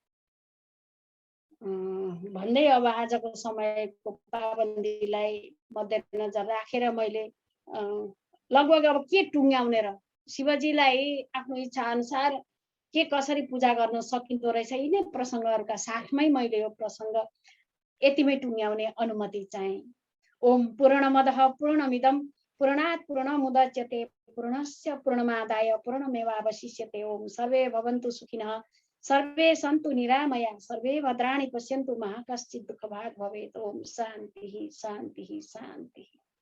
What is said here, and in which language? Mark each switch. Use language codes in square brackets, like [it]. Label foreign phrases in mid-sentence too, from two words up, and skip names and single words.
[ne] भन्दै अब आजको समयको पाबन्दीलाई मध्यनजर राखेर मैले लगभग अब के टुङ्ग्याउने र शिवजीलाई आफ्नो इच्छा अनुसार के कसरी पूजा गर्न सकिँदो रहेछ यिनै प्रसङ्गहरूका साथमै मैले यो प्रसङ्ग यतिमै टुङ्ग्याउने अनुमति चाहे। [sa] ओम पूर्णमदः पूर्णमिदं पूर्णात् पूर्णमुदच्यते पूर्णस्य पूर्णमादाय पूर्णमेवावशिष्यते। ओम सर्वे भवन्तु सुखिनः, सर्वे सन्तु निरामया, सर्वे भद्राणि पश्यन्तु मा कश्चित् दुःखभाग् भवेत्। ओम शान्तिः शान्तिः शान्तिः।